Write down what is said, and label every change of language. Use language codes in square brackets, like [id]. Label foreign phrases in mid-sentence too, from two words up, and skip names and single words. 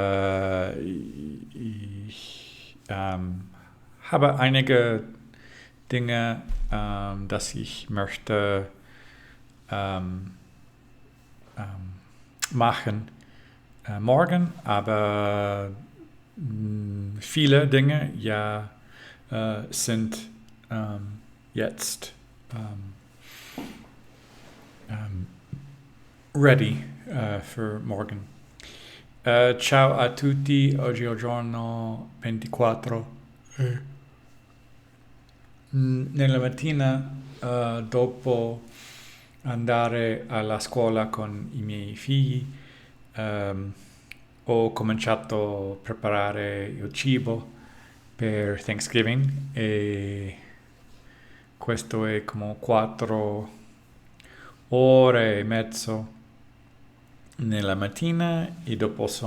[de] ich habe einige Dinge, dass ich möchte machen morgen, aber viele Dinge ja sind jetzt ready für morgen. [it] Ciao a tutti, oggi è il giorno 24. Nella mattina dopo andare alla scuola con i miei figli ho cominciato a preparare il cibo per Thanksgiving e questo è come 4 ore e mezzo nella mattina e dopo